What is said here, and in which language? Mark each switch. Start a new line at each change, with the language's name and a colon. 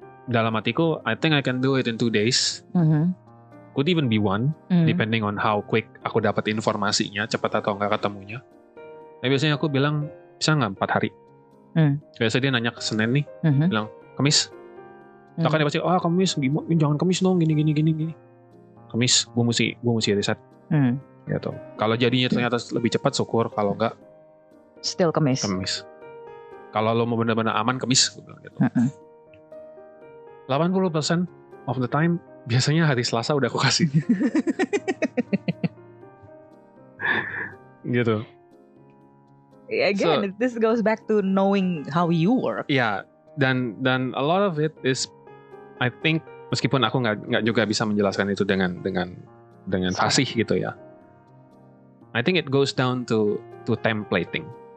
Indonesian: Dalam hatiku,
English: I think I can do it in 2 days. Could even be 1, depending on how quick
Indonesian: aku dapat informasinya, cepat atau enggak ketemunya. Nah, biasanya aku bilang, bisa nggak 4 hari? Biasanya dia nanya ke Senin nih, bilang, Kamis. Kan dia pasti, Kamis, jangan Kamis dong, gini. Kamis, gue mesti riset. Gitu. Kalau jadinya ternyata lebih cepat, syukur. Kalau enggak,
English: still Kamis.
Indonesian: Kalau lo mau benar-benar aman, Kamis. Gue bilang gitu.
English: 80% of the time
Indonesian: biasanya hari Selasa udah aku kasih. Gitu.
English: Again, this goes back to knowing how you work.
Indonesian: Ya, dan
English: a lot of it is, I think,
Indonesian: meskipun aku nggak juga bisa menjelaskan itu dengan dengan fasih gitu ya.
English: I think it goes down to templating.